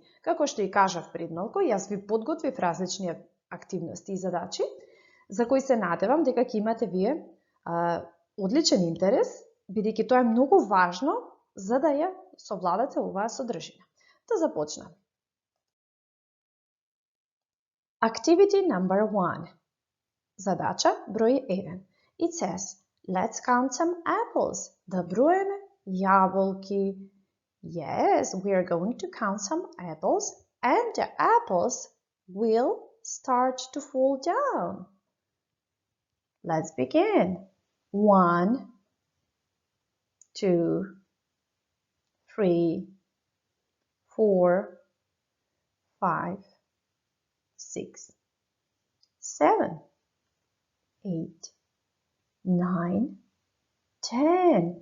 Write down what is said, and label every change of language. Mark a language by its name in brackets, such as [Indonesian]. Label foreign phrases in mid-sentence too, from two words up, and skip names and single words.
[Macedonian] Како што и кажав пред малку, јас ви подготвив различни активности и задачи, за кои се надевам дека ќе имате вие одличен интерес, бидејќи тоа е многу важно за да ја совладате оваа содржина. Да започнам. [English] Activity number 1. [Macedonian] Задача број 1. [English] It says, let's count some apples. [Macedonian] Да броеме јаболки. [English] Yes, we are going to count some apples and the apples will start to fall down. Let's begin. 1, 2, 3, 4, 5, 6, 7, 8, 9, 10.